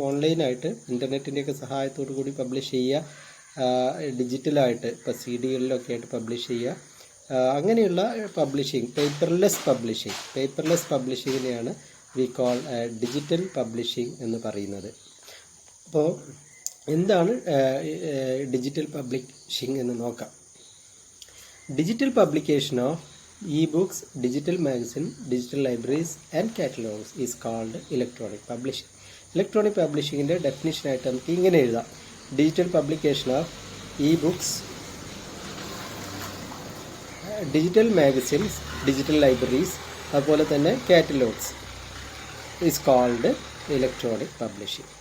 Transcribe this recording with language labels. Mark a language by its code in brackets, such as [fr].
[ml] ഓൺലൈനായിട്ട് ഇൻ്റർനെറ്റിൻ്റെയൊക്കെ സഹായത്തോടു കൂടി പബ്ലിഷ് ചെയ്യുക, ഡിജിറ്റലായിട്ട് ഇപ്പോൾ CD-കളിലൊക്കെ ആയിട്ട് പബ്ലിഷ് ചെയ്യുക, അങ്ങനെയുള്ള publishing. Paperless പബ്ലിഷിങ്ങിനെയാണ് [en] we call digital publishing [ml] എന്ന് പറയുന്നത്. അപ്പോൾ എന്താണ് ഡിജിറ്റൽ പബ്ലിഷിംഗ് എന്ന് നോക്കാം. [en] Digital publication of e-books, digital magazine, digital libraries and catalogs is called electronic publishing. Electronic publishingന്റെ [ml] definition ആയിട്ട് നമുക്ക് ഇങ്ങനെ എഴുതാം: [en] digital publication of e-books, digital magazines, digital libraries, [ml] അതുപോലെ തന്നെ [en] Catalogues is called electronic publishing.